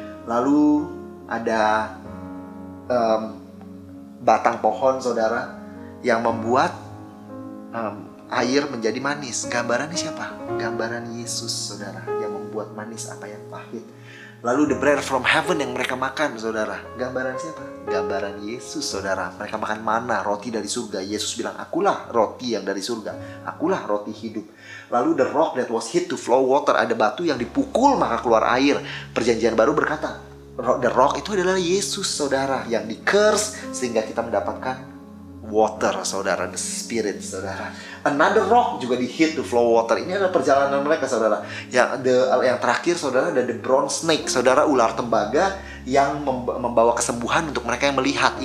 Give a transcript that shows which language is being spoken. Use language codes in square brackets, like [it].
[id] Lalu ada batang pohon, saudara, yang membuat air menjadi manis. Gambarannya siapa? Gambaran Yesus, saudara, yang membuat manis apa yang pahit. Lalu [en] the bread from heaven [id] yang mereka makan, saudara. Gambaran siapa? Gambaran Yesus, saudara. Mereka makan mana, roti dari surga. Yesus bilang, akulah roti yang dari surga. Akulah roti hidup. [en] Lalu the rock that was hit to flow water. [id] Ada batu yang dipukul maka keluar air. Perjanjian baru berkata, [en] the rock [id] itu adalah Yesus, saudara. Yang di-curse sehingga kita mendapatkan water, saudara, [en] the spirit, [id] saudara. [en] Another rock [id] juga di [en] hit to flow water. [id] Ini adalah perjalanan mereka, saudara. Yang terakhir, saudara, ada [en] the bronze snake, [id] saudara, ular tembaga yang membawa kesembuhan untuk mereka yang melihat.